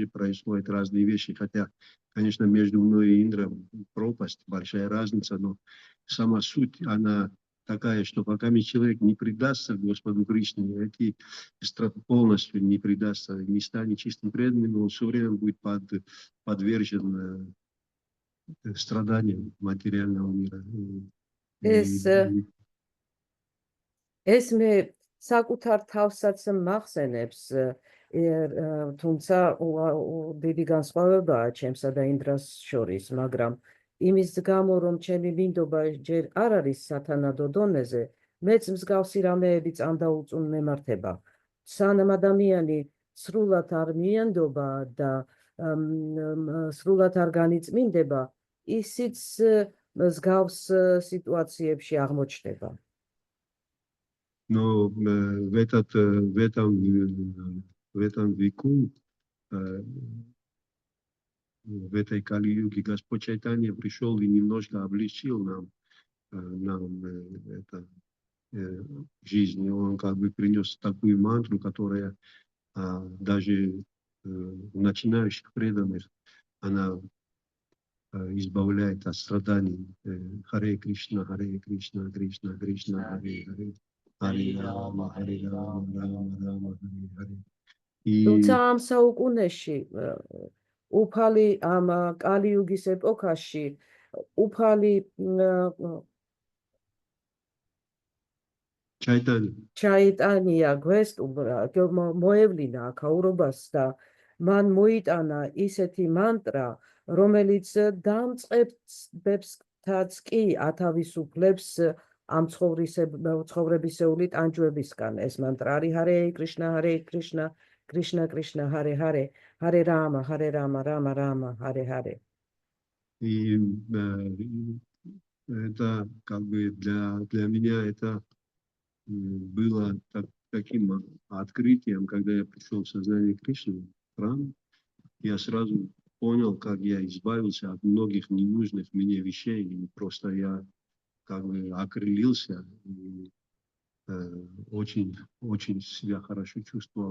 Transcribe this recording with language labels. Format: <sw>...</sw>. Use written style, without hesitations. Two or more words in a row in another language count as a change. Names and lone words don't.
<ru>происходят разные вещи, хотя, конечно, между мной и Индром пропасть, большая разница, но сама суть, она такая, что пока человек не предастся Господу Кришне, полностью не предастся, не станет чистым преданным, он все время будет подвержен страданиям материального мира.</ru> <ka>ეს მე საკუთარ თავსაც მახსენებს, თუმცა დიდი განსხვავებაა ჩემსა და ინდრას შორის, მაგრამ იმის გამო, რომ ჩემი მინდობა ჯერ არ არის სათანადო დონეზე, მეც მსგავსი რამეები წამდაუწუნ მემართება. სანამ ადამიანი სრულად არ მიანდობა და სრულად არ განიწმინდება, ისიც მსგავს სიტუაციებში აღმოჩნდება.</ka> <ru>Но в этом веку, в этой Кали-юге Господь Чайтанья пришел и немножко облегчил нам это, жизнь. И Он как бы принес такую мантру, которая даже начинающих преданных, она избавляет от страданий. Харе Кришна, Кришна, Кришна, Харе Харе. Харе Рама, Рама, Рама, Харе Харе.</ru> <ka>თუმცა ამ საუკუნეში, უფალი ამ კალიუგის ეპოქაში, უფალი ჩაიტანია მოევლინა აქაურობას და მან მოიტანა ისეთი მანტრა, რომელიც დამწყებებსაც კი ათავისუფლებს ამ ცხოვრებისეული ტანჯვებისგან. ეს მანტრა არის ჰარე კრიშნა, Кришна, Кришна, Харе Харе, Харе Рама, Рама, Рама, Харе Харе.</ka> <ru>И это как бы для меня это было таким открытием, когда я пришел в сознание Кришны, в храм, я сразу понял, как я избавился от многих ненужных мне вещей, и просто я как бы окрылился, и очень себя хорошо чувствовал.</ru>